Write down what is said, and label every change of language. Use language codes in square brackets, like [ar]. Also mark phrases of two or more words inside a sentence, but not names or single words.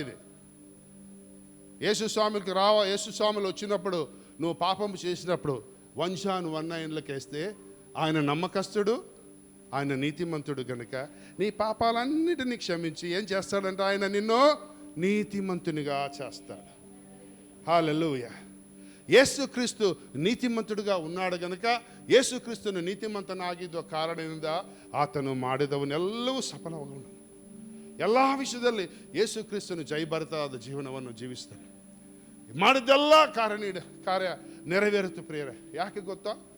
[te] ఇది యేసుస్వాములు వచ్చినప్పుడు నువ్వు పాపము చేసినప్పుడు 1 John 1:9 వేస్తే ఆయన నమ్మకస్తుడు, ఆయన నీతిమంతుడు గనుక నీ పాపాలన్నిటినీ క్షమించి ఏం చేస్తాడంటే ఆయన నిన్ను నీతిమంతునిగా చేస్తాడు. హల్లెలూయా. యేసుక్రీస్తు నీతిమంతుడుగా ఉన్నాడు గనుక [kn] ಯೇಸುಕ್ರಿಸ್ತನು ನೀತಿಮಂತನಾಗಿದ್ದ ಕಾರಣದಿಂದ ಆತನು ಮಾಡಿದವನ್ನೆಲ್ಲವೂ ಸಫಲವಾಗುವನು. ಎಲ್ಲ ವಿಷಯದಲ್ಲಿ ಯೇಸುಕ್ರಿಸ್ತನು ಜಯಭರಿತವಾದ ಜೀವನವನ್ನು ಜೀವಿಸ್ತಾನೆ. ಮಾಡಿದ್ದೆಲ್ಲ ಕಾರ್ಯ ನೆರವೇರುತ್ತೆ ಪ್ರಿಯರೇ. ಯಾಕೆ ಗೊತ್ತಾ?